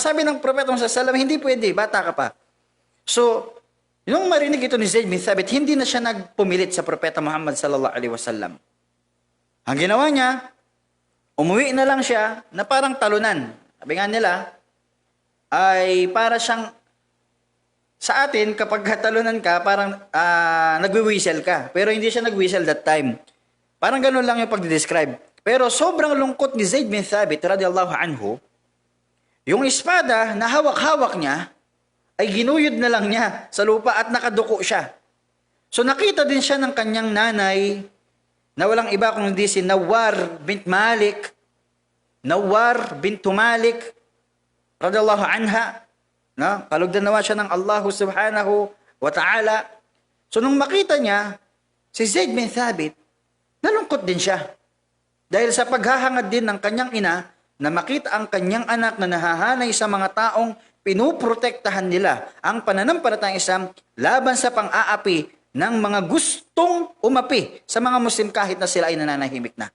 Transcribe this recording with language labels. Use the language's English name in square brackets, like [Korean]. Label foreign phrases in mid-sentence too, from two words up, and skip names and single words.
[Filipino] Sabi ng Propeta Muhammad SAW, hindi pwede, bata ka pa. So, nung marinig ito ni Zayd bin Thabit, hindi na siya nagpumilit sa Propeta Muhammad SAW. Ang ginawa niya, umuwi na lang siya na parang talunan. Sabi nga nila, ay para siyang, sa atin, kapag talunan ka, parang nagwi-whistle ka. Pero hindi siya nag-whistle [English] that time. [Filipino] Parang ganun lang yung pag-describe. Pero sobrang lungkot ni Zayd bin Thabit, [Arabic] رضي الله عنه, [Filipino] yung espada na hawak-hawak niya, ay ginuyod na lang niya sa lupa at nakaduko siya. So nakita din siya ng kanyang nanay, na walang iba kung hindi si Nawar bint Malik, Nawar bint Malik, [Arabic] رضي الله عنها, [Filipino] no? Kalugdan nawa siya ng Allah [Arabic] سبحانه وتعالى. [Filipino] So nung makita niya, si Zayd bin Thabit, nalungkot din siya. Dahil sa paghahangad din ng kanyang ina, na makita ang kanyang anak na nahahanay sa mga taong pinuprotektahan nila ang pananampalatayang Islam laban sa pang-aapi ng mga gustong umapi sa mga Muslim kahit na sila ay nananahimik na.